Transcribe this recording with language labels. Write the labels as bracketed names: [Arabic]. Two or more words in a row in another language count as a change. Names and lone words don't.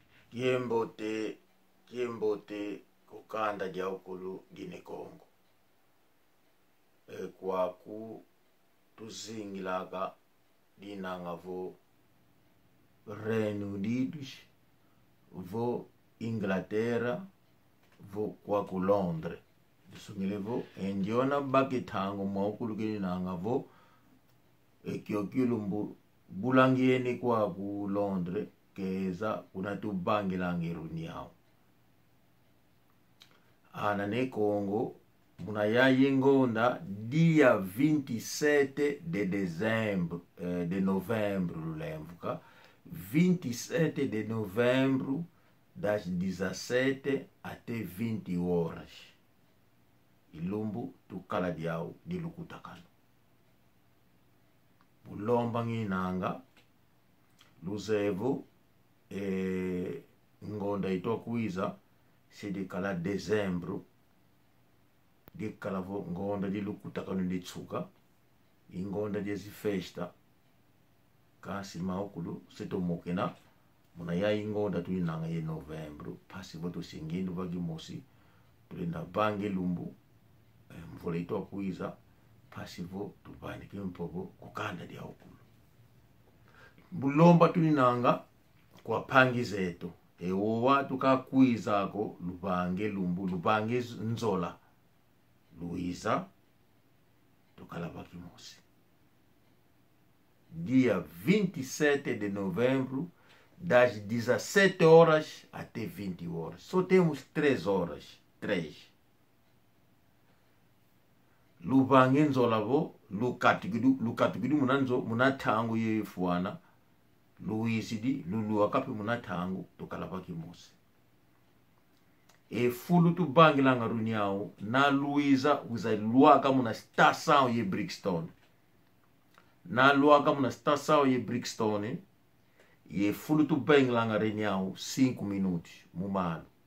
[Kongo] Kiembote kukanda dia ukulu Guinea Congo. Kwa ku tuzingilaka dinanga vo Reino Unidos, vo Inglaterra, vo kwa ku Londres. Disungile vo endiona bakitango maukulu dinanga vo kiokilumbu bulangieni kwa ku Londres keza unatubangilangi runiao. Ana ne Congo muna yayi ngonda dia [Portuguese] 27 de novembro [Kongo] lemvuka [Portuguese] 27 de novembro das 17 até 20 horas [Kongo] ilumbu tukala diao dilukutakano bulomba nginanga luzevo ngonda itokuiza sidikala dezembro dikalavo ngonda dilukutakano ditsuka ingonda dezi festa kasi maukulu setomokena muna ya ingonda tuinanga ye novembro pasi voto singindu bagimosi tulinda bange lumbu mvula itokuiza pasi vo tubandike mpogo kukanda dia ukulu bulomba tuinanga kwa pangi zetu ewowa tukakuizako lubange lumbu lubange nzola Luiza tukalabaki mosi dia [Portuguese] 27 de novembro das 17 horas até 20 horas. Só temos 3 horas. 3. [Kongo] Lubange nzola vo lukatigudu munanzo munatangu ye fuana Luisidi lulu akapi munatangu tukalabaki mosi fulu tu bangilanga runiao na Luiza uza luaka muna stação ye Brixton na luaka muna stação ye Brixton ye fulu tu bangilanga runiao 5 minutos mumano